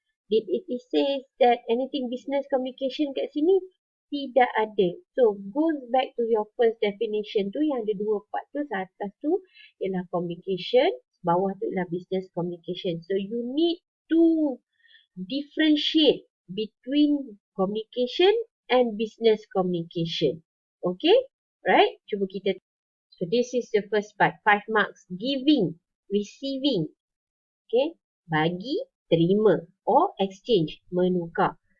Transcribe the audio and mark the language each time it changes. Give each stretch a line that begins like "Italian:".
English: Did it says that anything business communication
Malay: kat sini? Tidak ada.
English: So, goes back to your first definition tu,
Malay: yang ada dua part tu. Atas tu ialah communication, bawah tu ialah business communication.
English: So, you need to differentiate between communication and business communication. Okay? Right?
Malay: Cuba kita.
English: So, this is the first part. 5 marks. Giving, receiving. Okay?
Malay: Bagi, terima, or exchange, menukar.